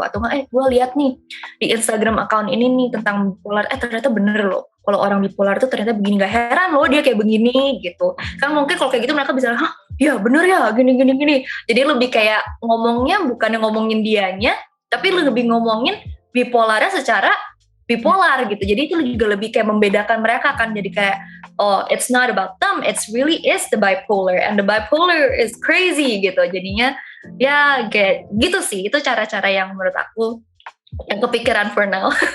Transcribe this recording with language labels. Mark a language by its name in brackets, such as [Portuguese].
[Indonesian] Atau nggak, gue lihat nih di Instagram account ini nih tentang bipolar, ternyata bener loh, kalau orang bipolar itu ternyata begini, gak heran loh dia kayak begini gitu. Kan mungkin kalau kayak gitu mereka bisa, hah ya bener ya gini. Jadi lebih kayak ngomongnya bukannya ngomongin dianya, tapi lebih ngomongin bipolarnya secara bipolar gitu. Jadi itu juga lebih kayak membedakan mereka kan. Jadi kayak, [English] oh it's not about them, it's really is the bipolar, and the bipolar is crazy [Indonesian] gitu. Jadinya ya kayak gitu sih. Itu cara-cara yang menurut aku yang kepikiran [English] for now.